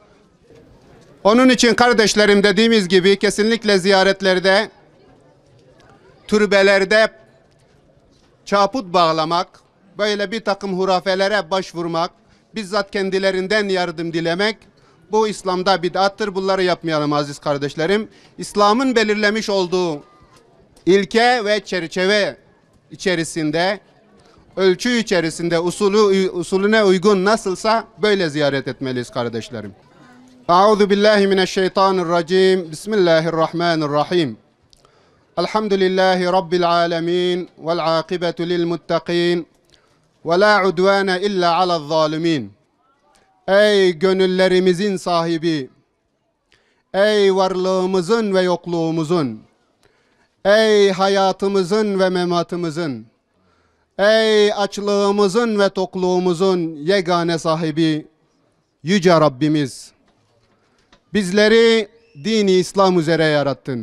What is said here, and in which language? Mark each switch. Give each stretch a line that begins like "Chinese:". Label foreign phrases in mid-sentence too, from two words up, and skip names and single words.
Turkish: Onun için kardeşlerim, dediğimiz gibi kesinlikle ziyaretlerde, türbelerde çaput bağlamak, böyle bir takım hurafelere başvurmak, bizzat kendilerinden yardım dilemek, bu İslam'da bid'attır. Bunları yapmayalım aziz kardeşlerim. İslam'ın belirlemiş olduğu ilke ve çerçeve içerisinde, ölçü içerisinde, usulüne uygun nasılsa böyle ziyaret etmeliyiz kardeşlerim.
Arabic: أعوذ بالله من الشيطان الرجيم. Bismillahirrahmanirrahim. الحمد لله رب العالمين والعاقبة للمتقين ولا عدوان إلا على الظالمين.
Turkish: Ey gönüllerimizin sahibi, ey varlığımızın ve yokluğumuzun, ey hayatımızın ve mematımızın, ey açlığımızın ve tokluğumuzun yegane sahibi Yüce Rabbimiz, bizleri dini İslam üzere yarattın.